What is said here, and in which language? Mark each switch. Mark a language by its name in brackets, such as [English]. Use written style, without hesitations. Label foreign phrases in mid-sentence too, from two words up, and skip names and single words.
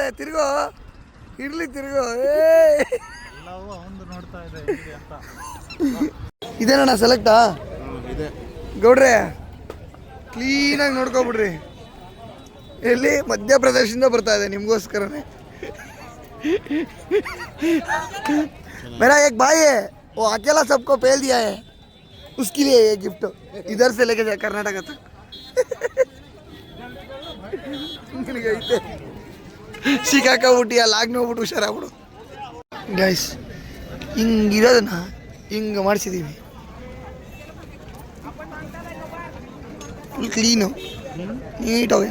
[Kannada] ತಿರ್ಗೋ ಇರ್ಲಿ ತಿರ್ಗೋ. ಇದೇನಣ್ಣ ಸೆಲೆಕ್ಟಾ? ಗೌಡ್ರೆ ಕ್ಲೀನಾಗಿ ನೋಡ್ಕೊಬಿಡ್ರಿ. ಎಲ್ಲಿ ಮಧ್ಯಪ್ರದೇಶದಿಂದ ಬರ್ತಾ ಇದೆ ನಿಮಗೋಸ್ಕರನೇ. [Hindi] मेरा एक भाई है, वो अकेला सबको पेल दिया है, उसके लिए ये गिफ्ट इधर से लेके जाए कर्नाटक तक. [Kannada] ಸಿಕ್ಕಾಕೊಂಡ್ಬಿಟ್ಟು ಲಾಗ್ನ ಹೋಗ್ಬಿಟ್ಟು ಹುಷಾರಾಗ್ಬಿಡು. ಗೈಸ್ ಹಿಂಗಿರೋದನ್ನ ಹಿಂಗೆ ಮಾಡಿಸಿದ್ದೀವಿ. ಫುಲ್ ಕ್ಲೀನು ನೀಟಾಗಿ.